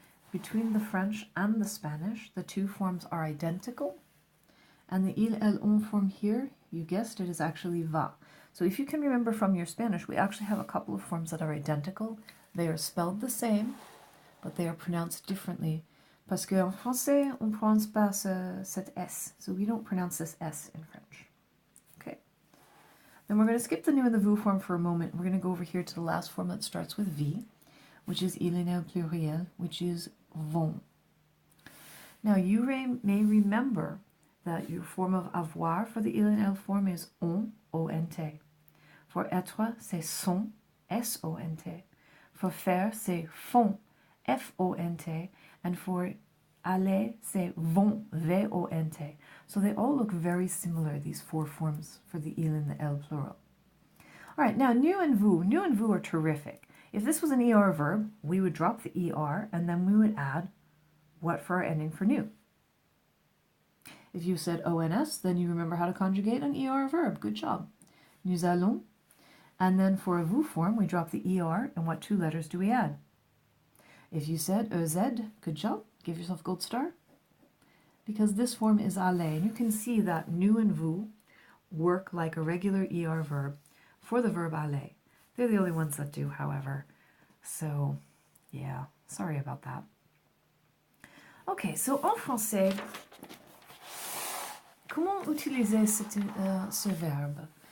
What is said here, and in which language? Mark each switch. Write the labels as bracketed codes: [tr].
[en] Between the French and the Spanish, the two forms are identical. And the il, elle, on form here, you guessed it, is actually va. So if you can remember from your Spanish, we actually have a couple of forms that are identical. They are spelled the same, but they are pronounced differently. [fr] Parce qu'en français, on ne prononce pas cet S. [en] So we don't pronounce this S in French. Okay. Then we're going to skip the nous and the vous form for a moment. We're going to go over here to the last form that starts with V, which is il and elle pluriel, which is vont. Now you may remember that your form of avoir for the il and elle form is on, O-N-T. For être, c'est sont, S-O-N-T. For faire, c'est font, F-O-N-T. And for aller, c'est vont, V-O-N-T. So they all look very similar, these four forms for the il and the elle plural. All right, now nous and vous are terrific. If this was an ER verb, we would drop the ER and then we would add what for our ending for nous. If you said ONS, then you remember how to conjugate an ER verb. Good job. [fr] Nous allons. [en] And then for a vous form, we drop the ER, and what two letters do we add? If you said EZ, good job. Give yourself a gold star. Because this form is aller. And you can see that nous and vous work like a regular ER verb for the verb aller. They're the only ones that do, however. So, yeah, sorry about that. Okay, so [fr] en français, comment utiliser ce verbe?